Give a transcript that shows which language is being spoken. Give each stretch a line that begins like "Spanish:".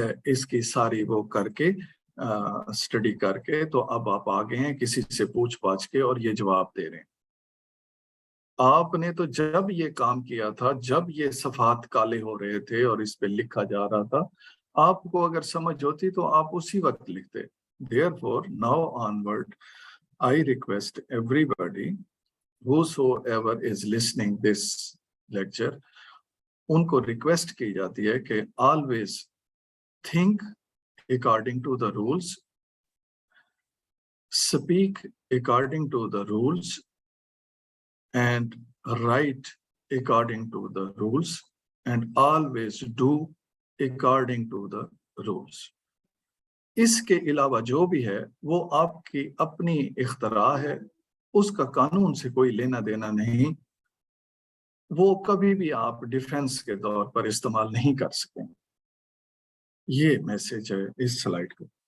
Urdu: اس کی ساری وہ کر کے اسٹڈی کر کے تو اب آپ آگے ہیں کسی سے پوچھ پاچھ کے اور یہ جواب دے رہے ہیں. آپ نے تو جب یہ کام کیا تھا، جب یہ صفحات کالے ہو رہے تھے اور اس پہ لکھا جا رہا تھا، آپ کو اگر سمجھ ہوتی تو آپ اسی وقت لکھتے.
English: Therefore, now onward, I request everybody whosoever is listening this lecture,
Urdu: ان کو ریکویسٹ کی جاتی ہے کہ
English: always think according to the rules, speak according to the rules, and write according to the rules, and always do according to the rules.
Urdu: اس کے علاوہ جو بھی ہے وہ آپ کی اپنی اختراع ہے، اس کا قانون سے کوئی لینا دینا نہیں، وہ کبھی بھی آپ ڈیفنس کے طور پر استعمال نہیں کر سکیں. یہ میسج ہے اس سلائیڈ کو.